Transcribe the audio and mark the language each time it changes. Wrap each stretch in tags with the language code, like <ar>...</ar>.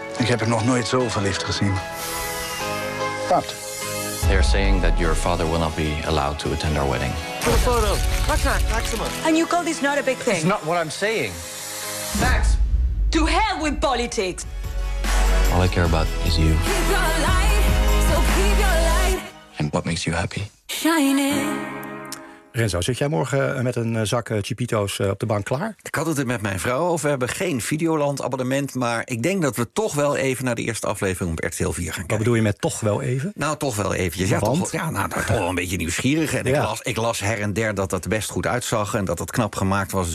<nl>Ik heb er nog nooit zoveel liefde gezien. Pap,</nl> <en>They're saying that your father will not be allowed to attend our wedding. For the photo. Maxima. And you call this not a big thing? It's not what I'm saying. Max. To hell with politics. All I care about is you. Keep your light, so keep your light. And what makes you happy? Shining.</en> <nl>Renzo, zit jij morgen met een zak Chipito's op de bank klaar? Ik had het er met mijn vrouw over. We hebben geen Videoland-abonnement. Maar ik denk dat we toch wel even naar de eerste aflevering op RTL 4 gaan kijken. Wat bedoel je met toch wel even? Nou, toch wel eventjes. Ja, want? Toch wel een beetje nieuwsgierig. En ja. Ik las her en der dat best goed uitzag en dat knap gemaakt was.</nl>